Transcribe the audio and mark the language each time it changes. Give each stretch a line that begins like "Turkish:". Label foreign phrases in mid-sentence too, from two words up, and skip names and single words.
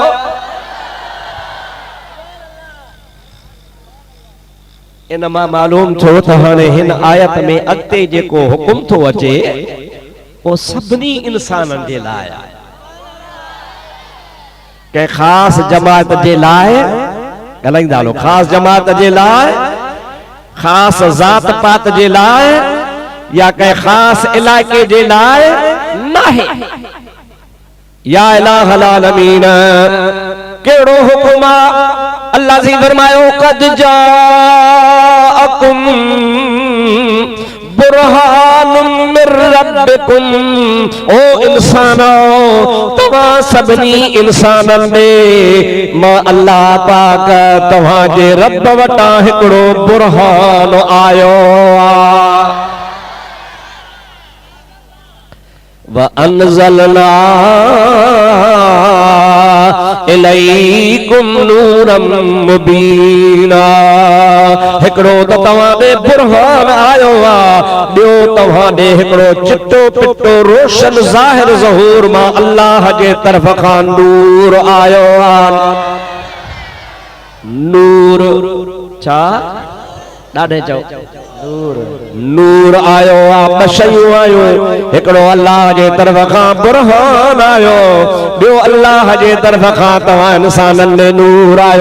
Sindhi: इनमा मालूम थो त हाणे हिन आयत में अॻिते जेको हुकुम थो अचे वो सभिनी इंसाननि जे लाइ आहे के खास जमात जे लाइ ॻाल्हाईंदा हलो खास जमात जे लाइ खास ज़ात पात जे लाइ या के खास इलाइक़े जे लाइ नाहे।
Arabic: يا إله العالمين
Sindhi: केड़ो हुकुम अल्लाह जी फरमायो
Arabic: قد جاءكم برهان من ربكم
Sindhi: ओ इंसानो तवा सभनी इंसानन में मां अल्लाह पाक तवा जे रब वटा हिकड़ो बुरहान आयो
Arabic: وأنزلنا إليكم نورا مبينا.
Sindhi: हिकड़ो त तव्हां ॾे बुरहान आयो आहे ॿियो तव्हां ॾे हिकड़ो चिट्टो पिट्टो रोशन ज़ाहिर ज़हूर मां अल्लाह जे तरफ़ खां नूर आयो आहे। नूर छा ॾाढे चओ नूर आयो आहे ॿ शयूं आयूं हिकड़ो अल्लाह जे तरफ़ खां बुरहान आयो ॿियो अल्लाह जे तरफ़ खां तव्हां इंसाननि में नूर आयो।